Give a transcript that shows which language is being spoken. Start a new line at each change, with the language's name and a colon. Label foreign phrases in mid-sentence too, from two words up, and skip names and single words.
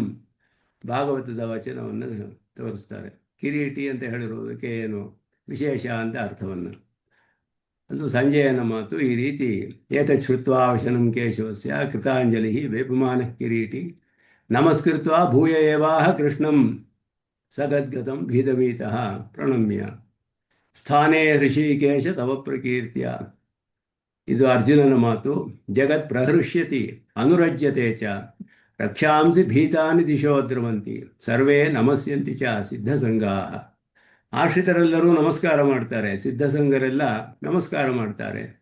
Kannada: ಭಾಗವತದ ವಚನವನ್ನು ತೋರಿಸ್ತಾರೆ. ಕಿರೀಟಿ ಅಂತ ಹೇಳಿರುವುದಕ್ಕೆ ಏನು ವಿಶೇಷ ಅಂತ ಅರ್ಥವನ್ನು. ಅದು ಸಂಜಯನ ಮಾತು ಈ ರೀತಿ.
Sanskrit: ಏತಚ್ಛ್ರುತ್ವಾ ವಚನಂ ಕೇಶವಸ್ಯ ಕೃತಾಂಜಲಿ ವೇಪಮಾನ ಕಿರೀಟಿ ನಮಸ್ಕೃತ್ವಾ ಭೂಯ ಏವಾಹ ಕೃಷ್ಣಂ ಸಗದ್ಗತಂ ಭೀತಮೀತಃ ಪ್ರಣಮ್ಯ. ಸ್ಥಾನೇ ಹೃಷಿಕೇಶ ತವ ಪ್ರಕೀರ್ತ್ಯ.
Kannada: ಇದು ಅರ್ಜುನನ ಮಾತು.
Sanskrit: ಜಗತ್ ಪ್ರಹೃಷ್ಯತಿ ಅನುರಜ್ಯತೆ ಚ ರಕ್ಷಾಂಸಿ ಭೀತಾನಿ ದಿಶೋ ದ್ರವಂತಿ ಸರ್ವೇ ನಮಸ್ಯಂತಿ ಚ ಸಿದ್ಧಸಂಗಾಃ.
Kannada: ಆಶ್ರಿತರೆಲ್ಲರೂ ನಮಸ್ಕಾರ ಮಾಡ್ತಾರೆ, ಸಿದ್ಧಸಂಗರೆಲ್ಲ ನಮಸ್ಕಾರ ಮಾಡ್ತಾರೆ.